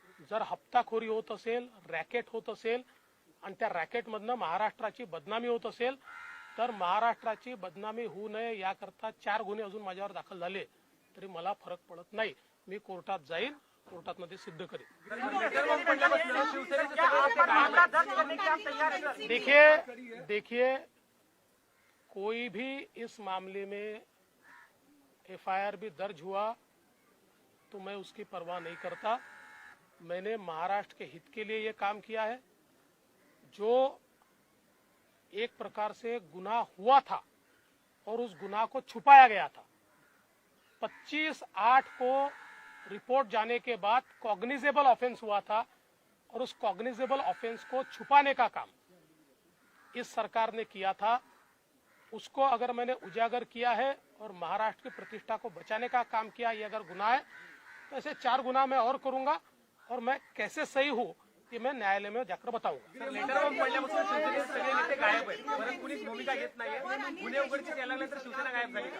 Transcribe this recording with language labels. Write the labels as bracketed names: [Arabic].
[Marathi] जर हप्ताखोरी होत असेल, रॅकेट होत असेल आणि त्या रॅकेटमधनं महाराष्ट्राची बदनामी होत असेल तर महाराष्ट्राची बदनामी होऊ नये याकरता 4 गुन्हे अजून माझ्यावर दाखल झाले तरी मला फरक पडत नाही। मी कोर्टात जाईन, कोर्टात मध्ये सिद्ध करेन। [Hindi] देखिए, कोई भी इस मामले में एफआईआर भी दर्ज हुआ तो मैं उसकी परवाह नहीं करता। मैंने महाराष्ट्र के हित के लिए ये काम किया है। जो एक प्रकार से गुनाह हुआ था और उस गुनाह को छुपाया गया था, 25/8 को रिपोर्ट जाने के बाद कॉग्निजेबल ऑफेंस हुआ था और उस कॉग्निजेबल ऑफेंस को छुपाने का काम इस सरकार ने किया था। उसको अगर मैंने उजागर किया है और महाराष्ट्र की प्रतिष्ठा को बचाने का काम किया, ये अगर गुनाह है तो ऐसे 4 गुनाह मैं और करूंगा और मैं कैसे सही हूं कि मैं न्यायालय में जाकर बताऊंगा। [Marathi] लेटर बॉम्ब पडल्यापासून शिवसेनेचे सगळे नेते गायब आहेत, परत कुणीच भूमिका घेत नाहीये। गुन्हे उघडकीस यायला लागल्यानंतर शिवसेना गायब झाली का?